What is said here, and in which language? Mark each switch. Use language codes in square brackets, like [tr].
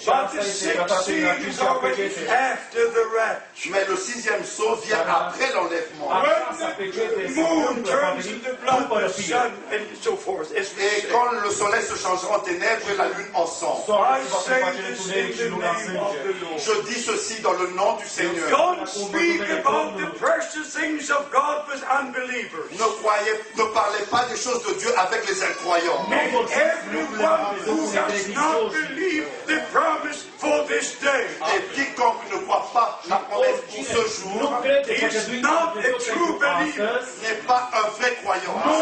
[en] But the sixth seal is already after the rapture. [fr] Mais le 6e saut vient après l'enlèvement. [en] Where the moon turns into blood, the sun, and so forth, as we [fr] Et [en] say. [fr] quand le soleil se changera en ténèbres et la lune en sang. [en] I say this in the name of the Lord. [fr] Je dis ceci dans le nom du Seigneur. [en] Don't speak about the precious things of God with unbelievers. [fr] Ne parlez pas des choses de Dieu avec les incroyants. [en] And everyone who does not believe the promise for this day [fr] Et quiconque ne croit pas la promesse pour ce jour [en] is not a true believer. [fr] n'est pas un vrai croyant.